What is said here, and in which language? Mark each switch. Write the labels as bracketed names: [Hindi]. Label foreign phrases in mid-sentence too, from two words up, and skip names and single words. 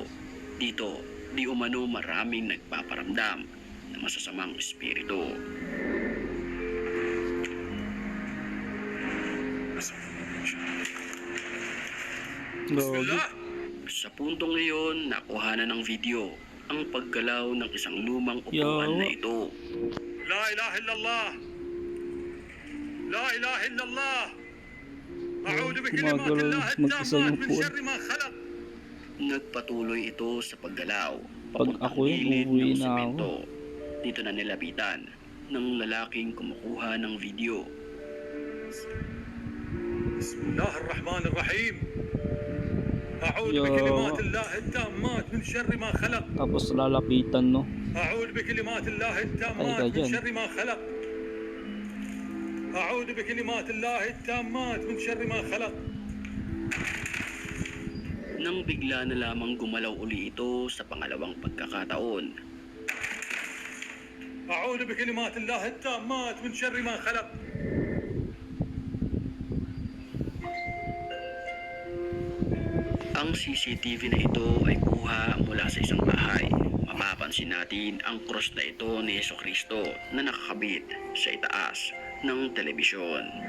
[Filipino] Dito, di umano maraming nagpaparamdam na masasamang espiritu. Gagi. Sa puntong ngayon, nakuha na ng video ang paggalaw ng isang lumang upuan Yo. na ito. [Arabic] لا إله إلا الله لا إله إلا الله أعوذ بكلمات الله التامات من شر ما خلق. [Filipino] Nagpatuloy ito sa paggalaw. Pag ako yun, gilid uuwi ng na ako. semento. Dito na nilapitan ng lalaking kumukuha ng video. [Arabic] بسم الله الرحمن الرحيم أعوذ يا. بكلمات الله التامات من شر ما خلق. [Filipino] Tapos lalapitan, no? [Arabic] أعوذ بكلمات الله التامات أي من كجن. شر ما خلق. أعوذ بكلمات الله التامات من شر ما خلق. [Filipino] Nang bigla na lamang gumalaw uli ito sa pangalawang pagkakataon. [Arabic] أعوذ بكلمات الله التامات من شر ما خلق. [Filipino] Ang CCTV na ito ay kuha mula sa isang bahay. Mapapansin natin ang cross na ito ni Jesucristo na nakakabit sa itaas ng telebisyon.